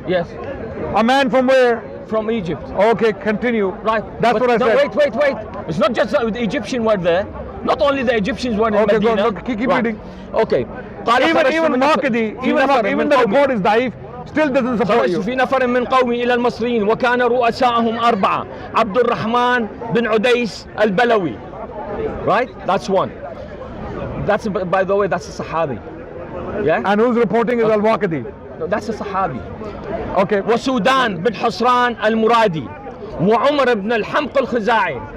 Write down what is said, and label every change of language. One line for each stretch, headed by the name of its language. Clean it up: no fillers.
English: Yes. A man from where? From Egypt. Okay, continue. Right. That's what I said. Wait. It's not just the Egyptians were there. Not only the Egyptians were in Medina. Okay, keep reading. Okay. Even Waqidi, even the report is daif, still doesn't support you.
Arabic: في نفر من قومي إلى المصريين وكان رؤساءهم 4 عبد الرحمن بن عديس البلوي.
English: Right? That's one. That's, by the way, that's a Sahabi. Yeah? And who's reporting is Al-Waqidi? No, that's a Sahabi. Okay.
Arabic: وسودان بن حصران المرادي وعمر بن الحمق الخزاعي.